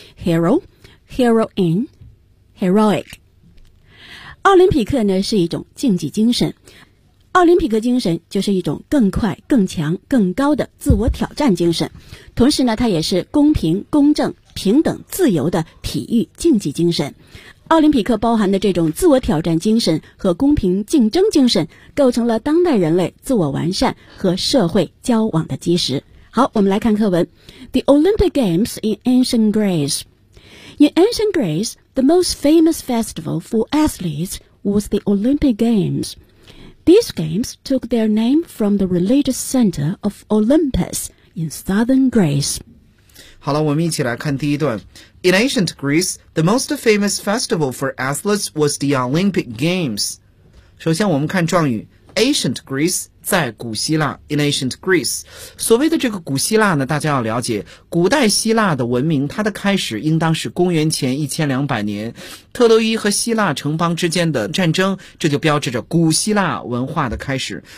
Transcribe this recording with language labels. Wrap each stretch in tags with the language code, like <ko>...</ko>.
<zh>Hero， Heroine， Heroic。奥林匹克呢是一种竞技精神，奥林匹克精神就是一种更快更强更高的自我挑战精神，同时呢它也是公平公正平等自由的体育竞技精神。奥林匹克包含的这种自我挑战精神和公平竞争精神，构成了当代人类自我完善和社会交往的基石。好，我们来看课文。</zh> <en>The Olympic Games in Ancient Greece. In Ancient Greece, the most famous festival for athletes was the Olympic Games. These games took their name from the religious center of Olympus in southern Greece.</en> <zh>好了，我们一起来看第一段。</zh> <en>In ancient Greece, the most famous festival for athletes was the Olympic Games.</en> <zh>首先我们看状语 ,Ancient Greece, 在古希腊 , In ancient Greece. 所谓的这个古希腊呢，大家要了解，古代希腊的文明它的开始应当是公元前1200年。特洛伊和希腊城邦之间的战争，这就标志着古希腊文化的开始。</zh>